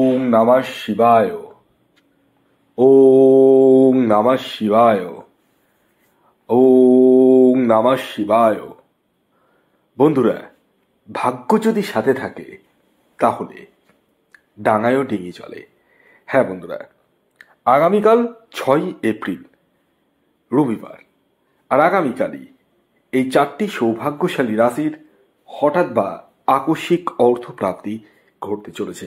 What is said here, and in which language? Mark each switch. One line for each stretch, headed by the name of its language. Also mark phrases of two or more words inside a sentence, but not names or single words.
Sanskrit: নমঃ শিবায়। ওম নমঃ শিবায়। ওম নমঃ শিবায়।
Bangla: বন্ধুরা, ভাগ্য যদি সাথে থাকে তাহলে ডাঙায়ও ডিঙি চলে। হ্যাঁ বন্ধুরা, আগামীকাল 6 এপ্রিল রবিবার, আর আগামীকালই এই 4টি সৌভাগ্যশালী রাশির হঠাৎ বা আকস্মিক অর্থপ্রাপ্তি ঘটতে চলেছে।